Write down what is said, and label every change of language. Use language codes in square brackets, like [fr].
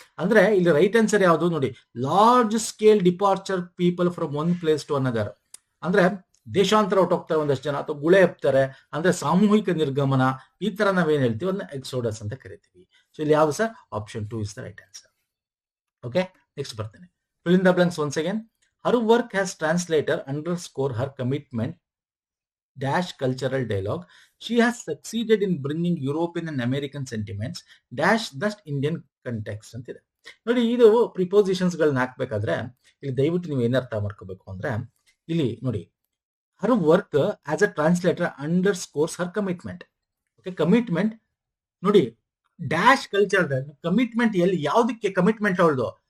[kn] ಅಂದ್ರೆ ಇಲ್ಲಿ right answer ಯಾವುದು ನೋಡಿ, [en] Large scale departure people from one place to another. [kn] ಅಂದ್ರೆ ದೇಶಾಂತರ ಹೊಟ್ಟೋಗ್ತಾರೆ ಒಂದಷ್ಟು ಜನ, ಅಥವಾ ಗುಳೆ ಹೆಪ್ತಾರೆ, ಅಂದ್ರೆ ಸಾಮೂಹಿಕ ನಿರ್ಗಮನ, ಈ ತರ ನಾವೇನ್ ಹೇಳ್ತೀವಿ ಅದನ್ನ ಎಕ್ಸೋಡಸ್ ಅಂತ ಕರಿತೀವಿ. ಸೊ ಇಲ್ಲಿ ಯಾವುದು sir? [en] Option 2 is the right answer. [kn] Okay, next ಬರ್ತೇನೆ. [en] fill in the blanks once again. Her work has translator underscore her commitment dash cultural dialogue. She has succeeded in bringing European and American sentiments dash thus Indian context [kn] ಅಂತಿದೆ. ನೋಡಿ, ಇದು prepositions ಗಳನ್ನ ಹಾಕ್ಬೇಕಾದ್ರೆ ಇಲ್ಲಿ ದಯವಿಟ್ಟು ನೀವು ಏನ್ ಅರ್ಥ ಮಾಡ್ಕೋಬೇಕು ಅಂದ್ರೆ, ಇಲ್ಲಿ ನೋಡಿ, [en] her work as a translator underscores her commitment. [kn] Okay, commitment ನೋಡಿ, ಡ್ಯಾಶ್ ಕಲ್ಚರ್ ಕಮಿಟ್ಮೆಂಟ್ ಎಲ್ಲಿ, ಯಾವ್ದಕ್ಕೆ ಕಮಿಟ್ಮೆಂಟ್ ಅವಳದು?